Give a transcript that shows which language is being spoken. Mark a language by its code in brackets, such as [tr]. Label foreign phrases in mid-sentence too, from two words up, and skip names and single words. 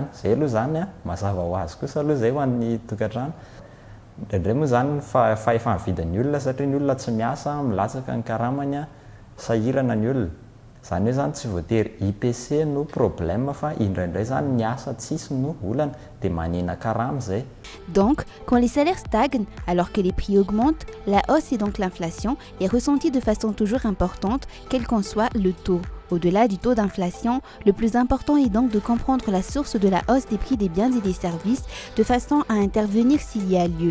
[mg] Zay aloha zany mazava ho azy kosa aloha zay ho an'ny tokantrano. Indraindray moa zany fa efa mividin'ny olona satria ny olona tsy miasa milatsaka ny karamany sahirana ny olona. Zany hoe zany tsy voatery IPC no problème fa indraindray zany ny asa tsisy no olana dia manena karama zay. [fr] Donc, quand les salaires stagnent alors que les prix augmentent, la hausse et donc l'inflation est ressentie de façon toujours importante, quel qu'en soit le taux. Au-delà du taux d'inflation, le plus important est donc de comprendre la source de la hausse des prix des biens et des services de façon à intervenir s'il y a lieu.